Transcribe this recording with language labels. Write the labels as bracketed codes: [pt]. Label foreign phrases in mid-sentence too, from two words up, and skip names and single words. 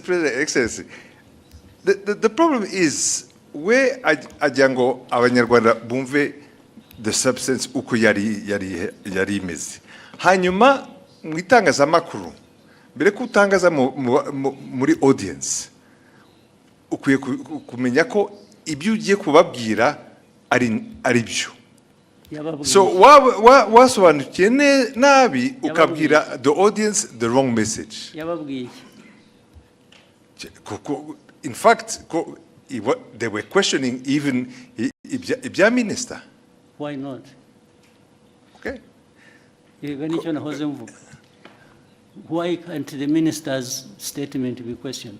[en] President Excellency the problem is we [rw] ajya ngo abanyarwanda bumve [en] the substance [rw] uko yari imeze hanyuma mu itangazamakuru mbere ko utangaza muri audience ukwiye kumenya ko ibyo ugiye kubabwira ari byo so wasobanukiye nabi ukabwira [en] the audience the wrong message [rw] yababwiye [en] in fact they were questioning even ibya minister. Why not? Okay. Why can't the minister's statement be questioned?